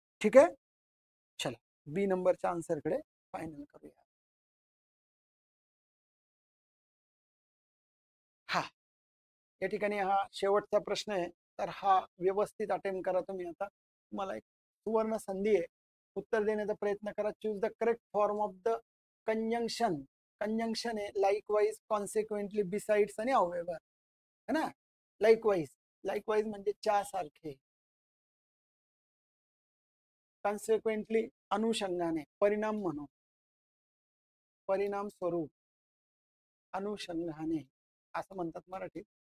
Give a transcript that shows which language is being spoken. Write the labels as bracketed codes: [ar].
[mr] ठीक आहे, चला बी नंबरच्या आन्सर कडे फायनल करूया. या ठिकाणी हा शेवटचा प्रश्न आहे, तर हा व्यवस्थित अटेम्प्ट करा तुम्ही. आता तुम्हाला एक सुवर्ण संधी आहे, उत्तर देण्याचा प्रयत्न करा. [en] Choose the correct form of the conjunction. [mr] Conjunction आहे लाईकवाईज, कॉन्सिक्वेंटली, बिसाइड्स आणि हाऊएव्हर, है ना. लाईकवाईज, लाईकवाईज म्हणजे च्या सारखे. कॉन्सिक्वेंटली अनुषंगाने, परिणाम म्हणून, परिणाम स्वरूप, अनुषंगाने असं म्हणतात मराठीत.